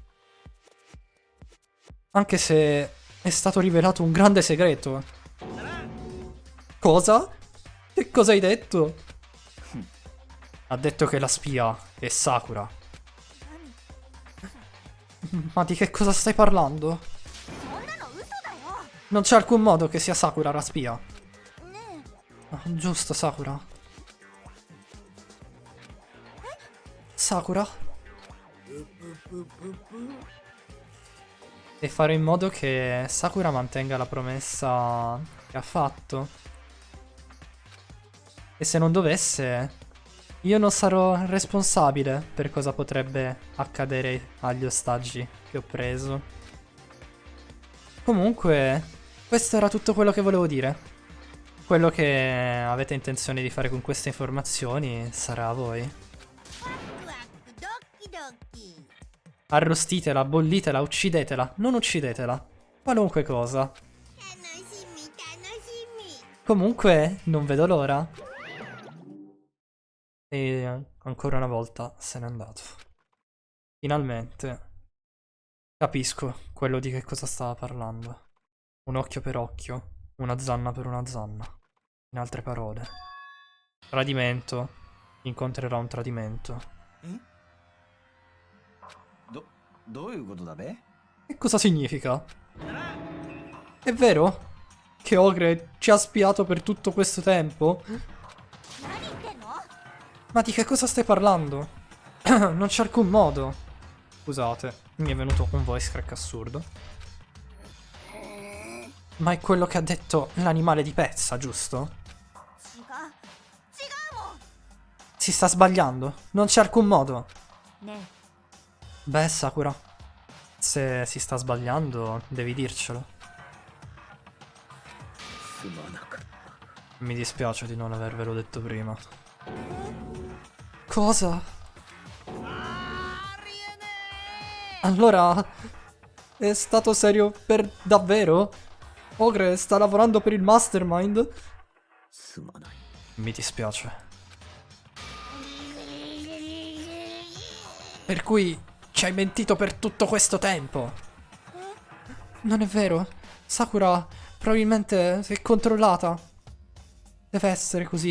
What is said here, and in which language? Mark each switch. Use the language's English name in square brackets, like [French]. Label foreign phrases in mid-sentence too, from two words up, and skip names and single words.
[Italian] Anche se è stato rivelato un grande segreto. Cosa? Che cosa hai detto? Ha detto che la spia è Sakura. Ma di che cosa stai parlando? [Japanese] そんなの嘘だよ [Italian] Non c'è alcun modo che sia Sakura la spia. [Japanese] ね [Italian] Ah, giusto, Sakura. Sakura? E fare in modo che Sakura mantenga la promessa che ha fatto. E se non dovesse, io non sarò responsabile per cosa potrebbe accadere agli ostaggi che ho preso. Comunque, questo era tutto quello che volevo dire. quello che avete intenzione di fare con queste informazioni sarà a voi. [Japanese] ワクワクドキドキ [Italian] Arrostitela, bollitela, uccidetela, non uccidetela. Qualunque cosa. [Japanese] 楽しみ楽しみ [Italian] Comunque, non vedo l'ora. E ancora una volta se n'è andato. Finalmente. Capisco quello di che cosa stava parlando. Un occhio per occhio, una zanna per una zanna. In altre parole. Tradimento. Incontrerà un tradimento. [Japanese] どういうことだべ [Italian] Che cosa significa? È vero? Che Ogre ci ha spiato per tutto questo tempo? [Japanese] 何言ってんの [Italian] Ma di che cosa stai parlando? Non c'è alcun modo. Scusate, mi è venuto un [English] voice crack [Italian] assurdo. Ma è quello che ha detto l'animale di Pezza, giusto? [Japanese] 違うもん [Italian] Si sta sbagliando. Non c'è alcun modo. [Japanese] ね [Italian] Beh, Sakura, se si sta sbagliando, devi dircelo. [Japanese] すまなかった [Italian] Mi dispiace di non avervelo detto prima. Cosa? Allora, è stato serio per davvero? Ogre sta lavorando per il Mastermind? [Japanese] すまない [Italian] Mi dispiace. Per cui ci hai mentito per tutto questo tempo? Non è vero. Sakura probabilmente si è controllata. Deve essere così.